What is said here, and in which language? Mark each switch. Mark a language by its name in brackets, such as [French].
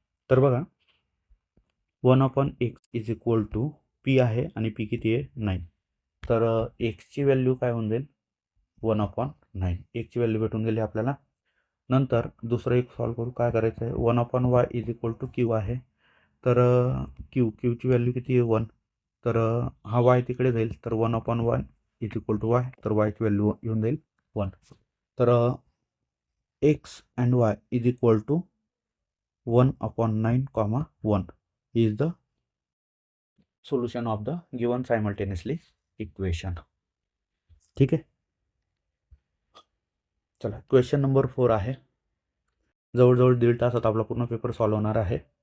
[Marathi] तर बघा 1/x is equal to p आहे आणि p किती आहे 9, तर xची व्हॅल्यू काय होऊन जाईल 1/9, xची व्हॅल्यू भेटून गेली आपल्याला. नंतर दुसरं एक सॉल्व करू, काय करायचं आहे 1/y is equal to q आहे, तर क्यूची व्हॅल्यू किती आहे 1, तर हा y तिकडे जाईल, तर 1/y is equal to y, तर yची व्हॅल्यू येऊन जाईल 1. [English] तर x and y is equal to 1/9, 1 is the solution of the given simultaneously equation. [Marathi] ठीक आहे. चला क्वेश्चन नंबर 4 आहे, जवळजवळ 1.5 तासात आपला पूर्ण पेपर सॉल्व होणार आहे.